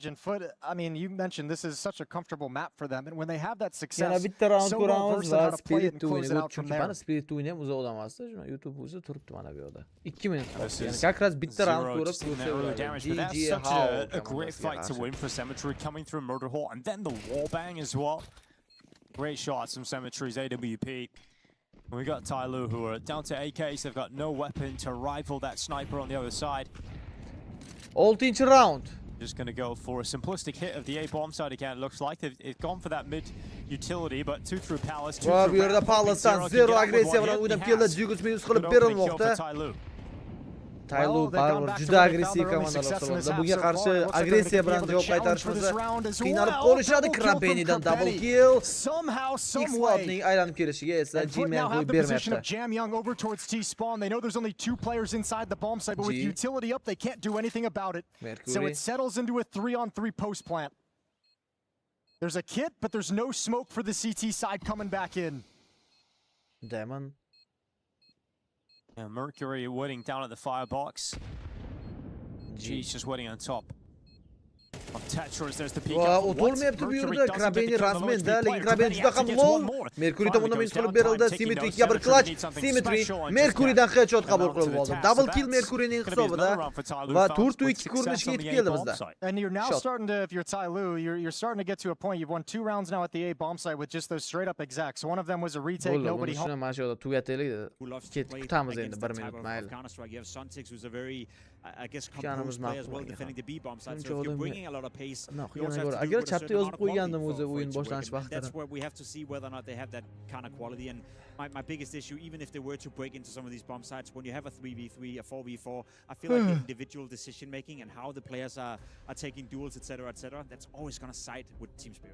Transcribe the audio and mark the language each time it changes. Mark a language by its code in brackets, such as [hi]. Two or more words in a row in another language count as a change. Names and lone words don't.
[en] And Foot, I mean, you mentioned this is such a comfortable map for them, and when they have that success, so well versed on how to play it and close it out from there. [uz] Spirit o'yini ham uzoqdan emasdi. YouTube o'zi turibdi mana bu yerda. 2 minut qoldi. Ya'ni [ru] как раз [uz] bitta round ko'rib [en] such a great fight to win for Symmetry, coming through Murder Hole, and then the wall bang as well. Great shots from Symmetry's AWP. We got Tyloo, who are down to AKs. They've got no weapon to rival that sniper on the other side. [uz] 6-chi round. [en] Just going to go for a simplistic hit of the A-bomb side again, it looks like. They've gone for that mid-utility, but 2 through Palace, 2 through [uz] bu yerda Palace'dan 0 agressiya bilan o'ynab keldi. Dugus minus qilib berilmoqda. Tyloo baribir juda agressiv komandalar hisoblanadi. Bunga qarshi agressiya bilan javob qaytarishmasa qiynalib qolishadi. Krabenidan [en] double kill. [uz] X-Cloudning aylanib kelishiga esa G-Man qo'yib bermayapti. [en] Jam Young over towards T-spawn. They know there's only 2 players inside the bomb site, but with utility up, they can't do anything about it. So it settles into a 3-on-3 post plant. There's a kit, but there's no smoke for the CT side coming back in. Demon. Yeah, Mercury waiting down at the firebox. G's just waiting on top. Of Tetris, there's the peek out. [uz] O'tolmayapti bu yerda. Krabeni razmenda, lekin Krabeni juda ham low. Mercury tomonidan minus qilib berildi. Symmetry ga bir clutch. Symmetry Mercurydan headshot qabul qilib oldi. [en] Double kill [uz] Mercuryning hisobida va 4-2 ko'rinishga yetib keldi bizda. [en] And you're now starting to, if you're Tyloo, you're starting to get to a point. You've won 2 rounds now at the A bomb site with just those straight up execs. One of them was a retake, nobody home. [uz] Mana shu yerda tugataylik. Kutamiz endi 1 minut mayli. [en] Counter-Strike, you have Suntics, who's a very, I guess, composed player as well, defending the B bomb side. So if you're bringing a lot lot of pace. No, You also have to do it [uz] agar [en] with a [uz] chapda [en] certain [uz] yozib [en] amount of quality [uz] qo'ygandim [en] for [uz] o'zi [en] it [uz] o'yin [en] to work. [uz] boshlanish [en] And that's [uz] vaqtida. [en] where we have to see whether or not they have that kind of quality. And my biggest issue, even if they were to break into some of these bomb sites, when you have a 3v3, a 4v4, I feel like the individual decision making and how the players are taking duels, etc., that's always going to side with team spirit.